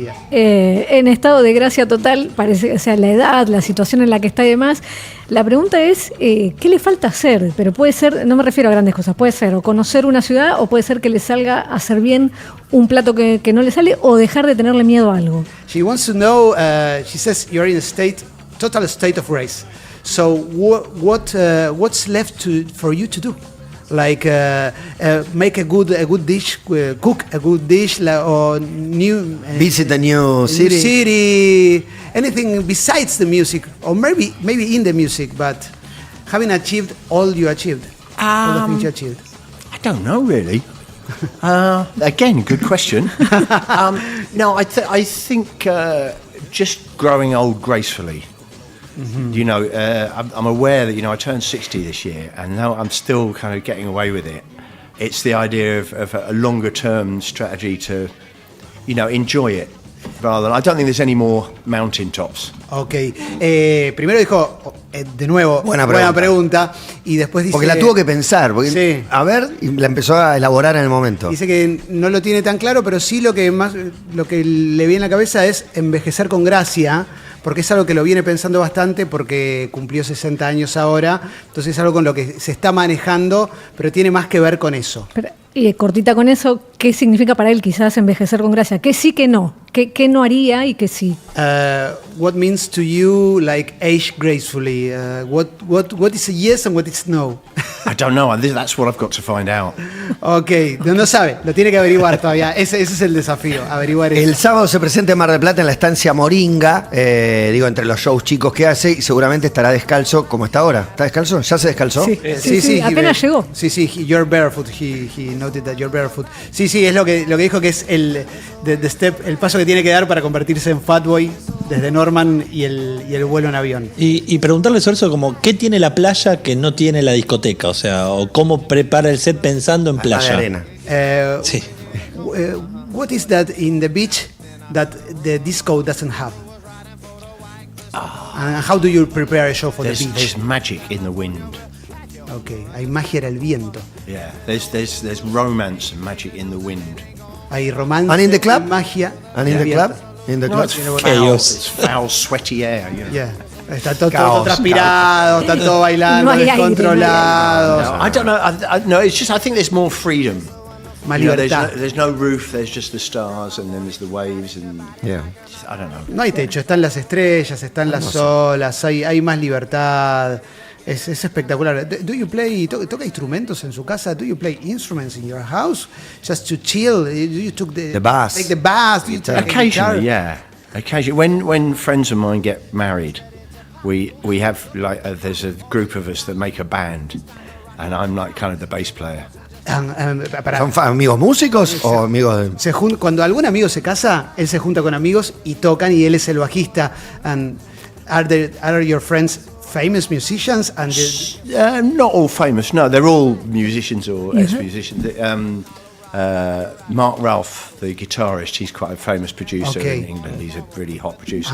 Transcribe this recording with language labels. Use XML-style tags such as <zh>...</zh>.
<es>En estado de gracia total, parece, o sea, la edad, la situación en la que está y demás. La pregunta es, ¿qué le falta hacer? Pero puede ser, no me refiero a grandes cosas, puede ser o conocer una ciudad o puede ser que le salga a hacer bien un plato que no le sale o dejar de tenerle miedo a algo.</es> <en>She wants to know, she says you're in a total state of grace. So what's left for you to do? like make a good dish, cook a good dish, or new Visit a new city. Anything besides the music, or maybe in the music, but having achieved all you achieved, all the things you achieved. I don't know really. Again, good question. No, I think just growing old gracefully. Mm-hmm. You know, I'm aware that, you know, I turned 60 this year, and now I'm still kind of getting away with it. It's the idea of a longer term strategy to, you know, enjoy it. Rather than, I don't think there's any more mountaintops. Ok.</en> <es>Primero dijo, de nuevo, buena pregunta. Y después dice... Porque la tuvo que pensar. Porque, sí. A ver, y la empezó a elaborar en el momento. Dice que no lo tiene tan claro, pero sí lo que le viene en la cabeza es envejecer con gracia, porque es algo que lo viene pensando bastante, porque cumplió 60 años ahora. Entonces es algo con lo que se está manejando, pero tiene más que ver con eso. Y cortita con eso, ¿qué significa para él quizás envejecer con gracia? ¿Qué sí, que no? ¿Qué no haría y qué sí?</es> <en>What means to you like age gracefully? What is a yes and what is no? I don't know. That's what I've got to find out.</en> <es>Ok, no sabe, lo tiene que averiguar todavía. Ese es el desafío, averiguar eso. El sábado se presenta en Mar del Plata en la estancia Moringa, entre los shows chicos que hace, y seguramente estará descalzo como está ahora. ¿Está descalzo? ¿Ya se descalzó? Sí, apenas llegó.</es> <en>Sí, you're barefoot. He noted that you're barefoot.</en> <es>Sí, es lo que dijo, que es el paso que tiene que dar para convertirse en Fatboy desde Norman y el vuelo en avión. Y preguntarle sobre eso, como, ¿qué tiene la playa que no tiene la discoteca? O sea, o cómo prepara el set pensando en playa. Arena. Sí.</es> <en>What is that in the beach that the disco doesn't have? And how do you prepare a show for the beach? There's magic in the wind.</en> <es>Okay, hay magia en el viento.</es> <en>Yeah, there's romance and magic in the wind.</en> <es>Hay romance.</es> <en>And in the club?</en> <es>Magia.</es> <en>And in the club? In the No, club? it's foul, sweaty air. You know?</en> <es>Yeah. Está todo transpirado, está todo bailando, No hay aire, descontrolado.</es> <en>No, I don't know. No, it's just I think there's more freedom.</en> <es>Más</es> <en>You know,</en> <es>libertad.</es> <en>there's no roof. There's just the stars, and then there's the waves, and Yeah. I don't know.</en> <es>No hay techo, están las estrellas, están las olas, hay más libertad. Es espectacular.</es> <en>Do you play,</en> <es>toca instrumentos en su casa?</es> <en>Do you play instruments in your house? Just to chill? Do you took the bass? Take the bass? Do you take Occasionally, the yeah. Occasionally, when friends of mine get married, we have like there's a group of us that make a band, and I'm like kind of the bass player.</en> <es>¿Son amigos músicos o amigos de...? Cuando algún amigo se casa, él se junta con amigos y tocan, y él es el bajista.</es> <en>And are your friends famous musicians? And Not all famous. No, they're all musicians or ex-musicians. Mark Ralph, the guitarist, he's quite a famous producer in England. He's a really hot producer.</en>